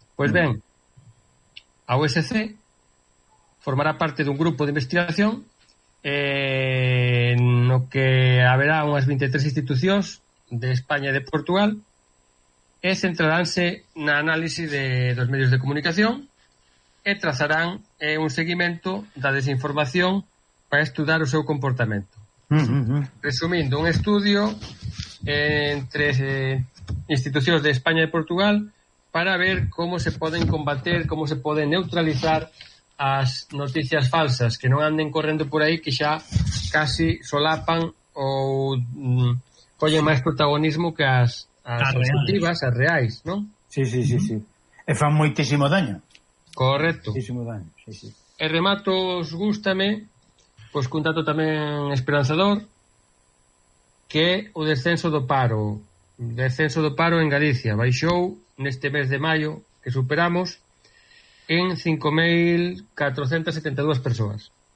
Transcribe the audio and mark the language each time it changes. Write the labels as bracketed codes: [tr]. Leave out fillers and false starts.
[gl] Pois ben, a USC formará parte dun grupo de investigación no que haberá unhas 23 institucións de España e de Portugal e centraránse na análise dos medios de comunicación e trazarán un seguimento da desinformación para estudar o seu comportamento. Resumindo, un estudio entre institucións de España e Portugal [es] para ver cómo se pueden combater, cómo se pueden neutralizar las noticias falsas, que no anden corriendo por ahí, que ya casi solapan o cogen más protagonismo que las positivas, las reales, ¿no? [gl] Sí, sí, sí, sí. E fan moitísimo daño. Correcto. Moitísimo daño, sí, sí. E remato, os gústame, pois cun dato tamén esperanzador, que o descenso do paro. Descenso do paro en Galicia baixou neste mes de maio que superamos en 5.472 persoas.